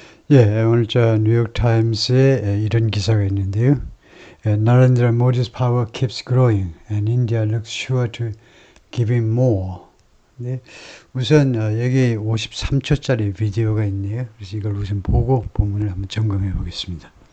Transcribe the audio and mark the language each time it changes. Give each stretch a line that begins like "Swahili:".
Korean: 예, 오늘 저 뉴욕타임스에 이런 기사가 있는데요.
English: Narendra Modi's power keeps growing and India looks sure to give him more.
Korean: 네, 우선 여기 53초짜리 비디오가 있네요. 그래서 이걸 우선 보고 본문을 한번 점검해 보겠습니다.